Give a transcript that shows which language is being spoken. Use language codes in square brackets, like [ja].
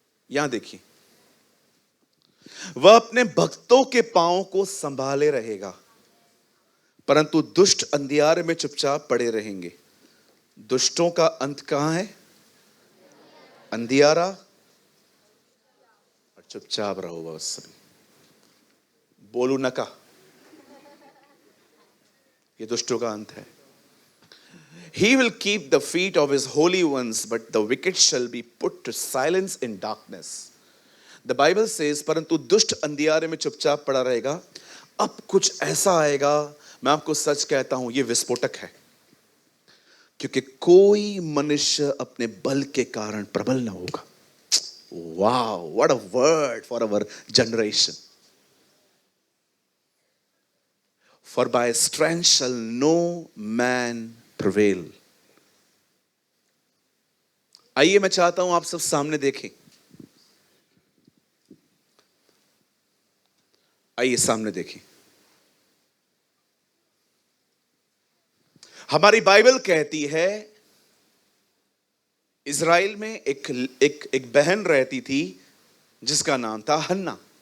[hi] यहां देखिए, वह अपने भक्तों के पांव को संभाले रहेगा, परंतु दुष्ट अंधियारे में चुपचाप पड़े रहेंगे। दुष्टों का अंत कहां है? अंधियारा। और चुपचाप रहो बस सभी, [mr] बोलू नका। [hi] ये दुष्टों का अंत है। [en] He will keep the feet of his holy ones, but the wicked shall be put to silence in darkness. The Bible says, [hi] परंतु दुष्ट अंधियारे में चुपचाप पड़ा रहेगा। अब कुछ ऐसा आएगा, मैं आपको सच कहता हूं, ये विस्फोटक है, क्योंकि कोई मनुष्य अपने बल के कारण प्रबल न होगा। [en] Wow, what a word for our generation. For by strength shall no man prevail. [hi] आइए मैं चाहता हूं आप सब सामने देखें। आइए सामने देखें। हमारी बाइबल कहती है इज़राइल में एक बहन रहती थी जिसका नाम था हन्ना।